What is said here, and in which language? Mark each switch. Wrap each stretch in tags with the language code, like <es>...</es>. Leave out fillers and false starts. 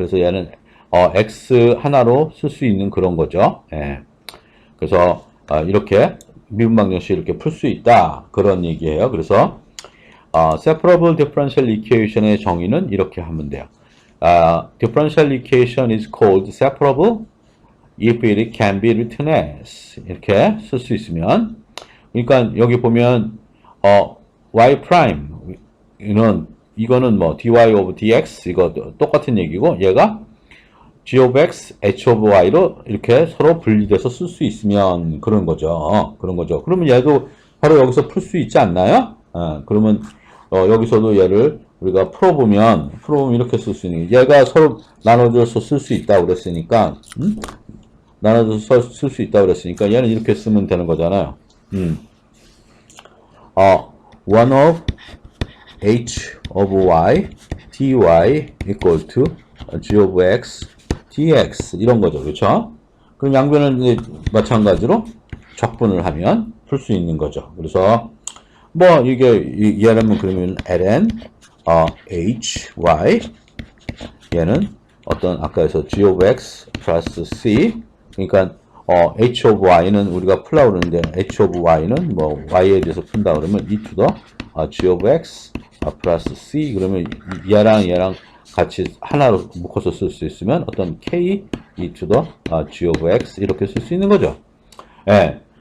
<ko>그래서 얘는 x 하나로 쓸 수 있는 그런 거죠. 예. 그래서 이렇게 미분 방정식 이렇게 풀 수 있다 그런 얘기예요. 그래서 separable differential equation의 정의는 이렇게 하면 돼요.</ko> <en>differential equation is called separable if it can be written as,</en> <ko>이렇게 쓸 수 있으면, 그러니까 여기 보면 y prime 이거는 dy over dx 이거 똑같은 얘기고, 얘가 g of x, h of y로 이렇게 서로 분리돼서 쓸 수 있으면 그런 거죠. 그러면 얘도 바로 여기서 풀 수 있지 않나요? 그러면 여기서도 얘를 우리가 풀어보면 이렇게 쓸 수 있는, 얘가 서로 나눠줘서 쓸 수 있다고 그랬으니까, 나눠줘서 쓸 수 있다고 그랬으니까 얘는 이렇게 쓰면 되는 거잖아요.</ko> <en>1 of h of y dy equal to g of x dx</en> <ko>이런 거죠. 그렇죠? 그럼 양변을 이제 마찬가지로 적분을 하면 풀 수 있는 거죠. 그래서 이게 얘라면 그러면 ln h y, 얘는 어떤 아까에서 g of x 플러스 c, 그러니까 h of y는 우리가 풀라고 그러는데 h of y는 y에 대해서 푼다 그러면 e to the g of x 플러스 c, 그러면 얘랑 같이 하나로 묶어서 쓸 수 있으면 어떤 k e to the g of x 이렇게 쓸 수 있는 거죠. 예.</ko>